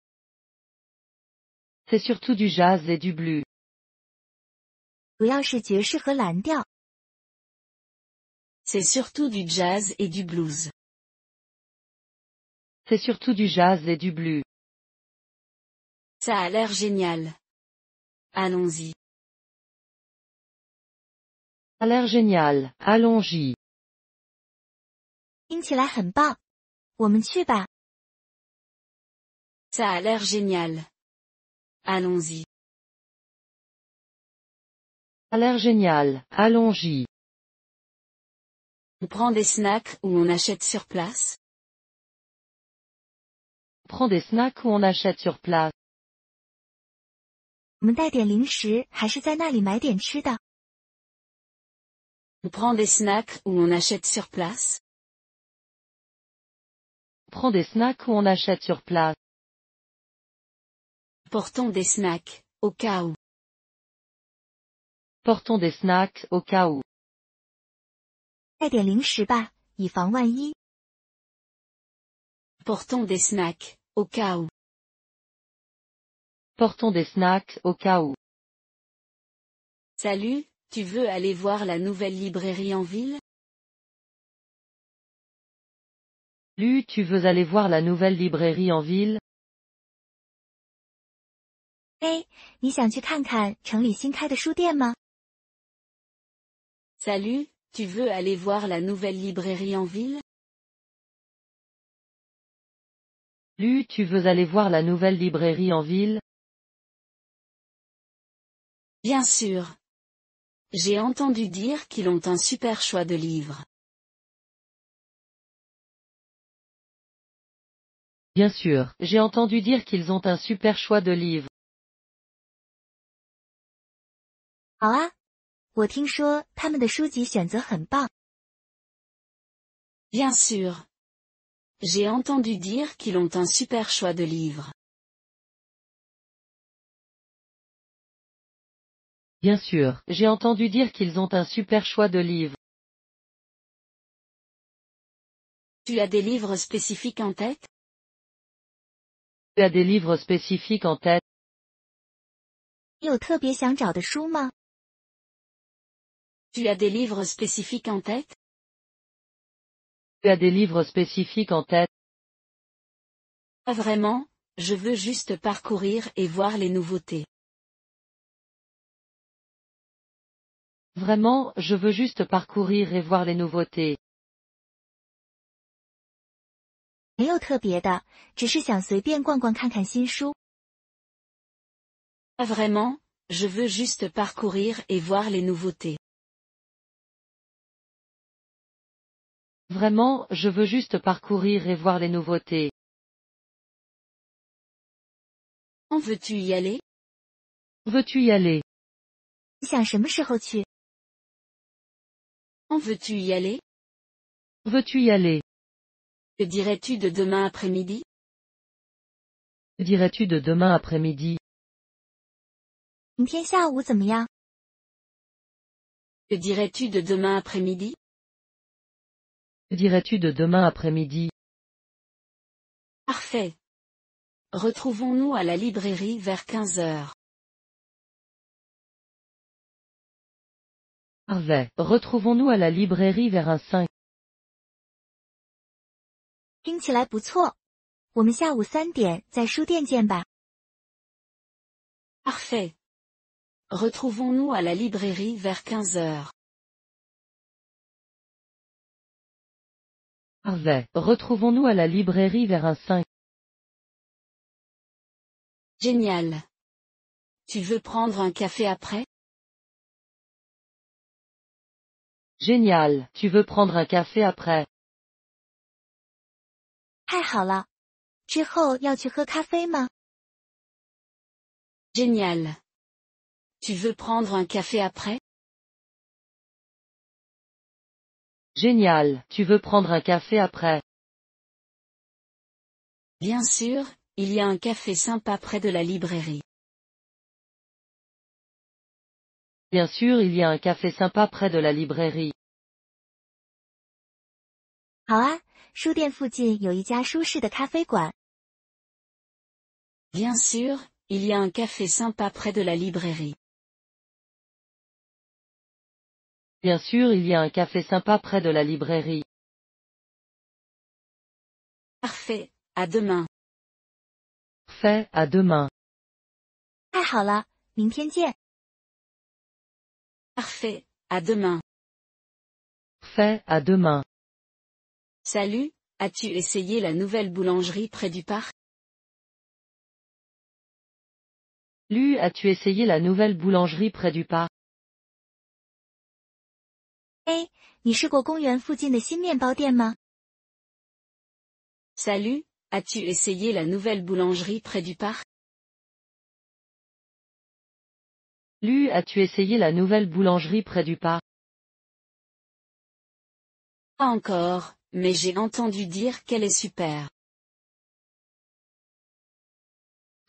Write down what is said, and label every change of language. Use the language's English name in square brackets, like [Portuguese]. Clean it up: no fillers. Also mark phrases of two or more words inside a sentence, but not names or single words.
[French] C'est surtout du jazz et du blues. [Chinese] 主要是爵士和蓝调。 [French] C'est surtout du jazz et du blues. C'est surtout du jazz et du blues. Ça a l'air génial. Allons-y. Ça a l'air génial. Allons-y. [Chinese] 听起来很棒。我们去吧。 [French] Ça a l'air génial. Allons-y. Ça a l'air génial. Allons-y. On prend des snacks ou on achète sur place? On prend des snacks ou on achète sur place? [Chinese] 我们带点零食，还是在那里买点吃的？ [French] On prend des snacks ou on achète sur place? On prend des snacks ou on achète sur place? Portons des snacks, au cas où. Portons des snacks au cas où. [Chinese] 带点零食吧，以防万一。 [French] Portons des snacks, au cas où. Portons des snacks au cas où. Salut, tu veux aller voir la nouvelle librairie en ville? Lu, tu veux aller voir la nouvelle librairie en ville? [Chinese] 哎，你想去看看城里新开的书店吗？ [French] Salut, tu veux aller voir la nouvelle librairie en ville? Lu, tu veux aller voir la nouvelle librairie en ville? Bien sûr. J'ai entendu dire qu'ils ont un super choix de livres. Bien sûr, j'ai entendu dire qu'ils ont un super choix de livres. [Chinese] 好啊，我听说他们的书籍选择很棒。 [French] Bien sûr. J'ai entendu dire qu'ils ont un super choix de livres. Bien sûr, j'ai entendu dire qu'ils ont un super choix de livres. Tu as des livres spécifiques en tête? Tu as des livres spécifiques en tête? [Chinese] 你有特别想找的书吗？ [French] Tu as des livres spécifiques en tête? Tu as des livres spécifiques en tête? Pas vraiment, je veux juste parcourir et voir les nouveautés. Vraiment, je veux juste parcourir et voir les nouveautés. [Chinese] 没有特别的，只是想随便逛逛看看新书。 [French] Pas vraiment, je veux juste parcourir et voir les nouveautés. Vraiment, je veux juste parcourir et voir les nouveautés. Quand veux-tu y aller? Veux-tu y aller? [Chinese] 你想什么时候去？ [French] Quand veux-tu y aller? Veux-tu y aller? Que dirais-tu de demain après-midi? Que dirais-tu de demain après-midi? [Chinese] 明天下午怎么样？ [French] Que dirais-tu de demain après-midi? Que dirais-tu de demain après-midi? Parfait. Retrouvons-nous à la librairie vers 15 heures. Parfait. Retrouvons-nous à la librairie vers un 5. [Chinese] 听起来不错。我们下午3点在书店见吧。 [French] Parfait. Retrouvons-nous à la librairie vers 15 heures. Parfait. Retrouvons-nous à la librairie vers un 5. Génial. Tu veux prendre un café après? Génial. Tu veux prendre un café après? [Chinese] 太好了。之后要去喝咖啡吗？ [French] Génial. Tu veux prendre un café après? Génial. Tu veux prendre un café après? Bien sûr, il y a un café sympa près de la librairie. Bien sûr, il y a un café sympa près de la librairie. [Chinese] 好啊，书店附近有一家舒适的咖啡馆。 [French] Bien sûr, il y a un café sympa près de la librairie. Bien sûr, il y a un café sympa près de la librairie. Parfait, à demain. Fait, à demain. [Chinese] 太好了，明天见。 [French] Parfait, à demain. Fait, à demain. Salut, as-tu essayé la nouvelle boulangerie près du parc? Lu, as-tu essayé la nouvelle boulangerie près du parc? [Chinese] 哎，你试过公园附近的新面包店吗？ [French] Salut, as-tu essayé la nouvelle boulangerie près du parc? Lu, as-tu essayé la nouvelle boulangerie près du parc? Pas encore, mais j'ai entendu dire qu'elle est super.